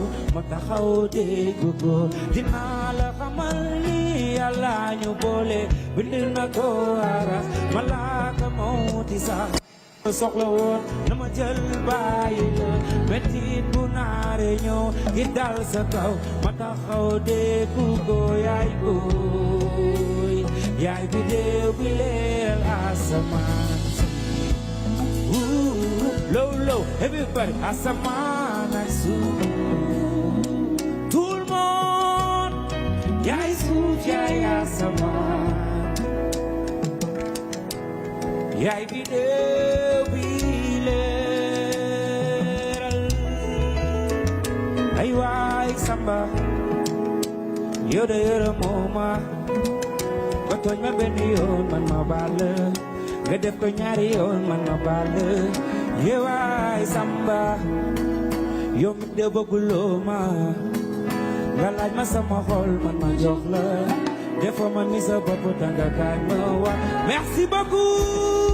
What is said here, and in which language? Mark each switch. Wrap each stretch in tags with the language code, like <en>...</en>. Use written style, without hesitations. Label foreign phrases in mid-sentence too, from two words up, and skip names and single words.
<wo>ma taxaw dégg ko dinaa la xamal ni Yàlla ñu boole bind na ko aras malaaka mawti sax soxla woon na ma jël bàyyi la mettit bu naare ñëw ngir dal sa kaw ma taxaw déggu ko yaay booy yaay bi déew bi leel asamaan</wo> <en>low low everybody</en> <wo>asamaan ak suuf</wo> <fr>tout le monde</fr> <wo>yaay suuf yaay asamaan yaay bi déew bi leeral ay waay samba yow de yërëmoo ma nga tooñ ma benn yoon man ma baal la nga def ko ñaari yoon man ma baal la yow waay samba yow mi de bëgguloo ma nga laaj ma sama xol man ma jox la defoo ma ni sa bopp tanga kaay ma wax</wo> <fr>merci beaucoup</fr>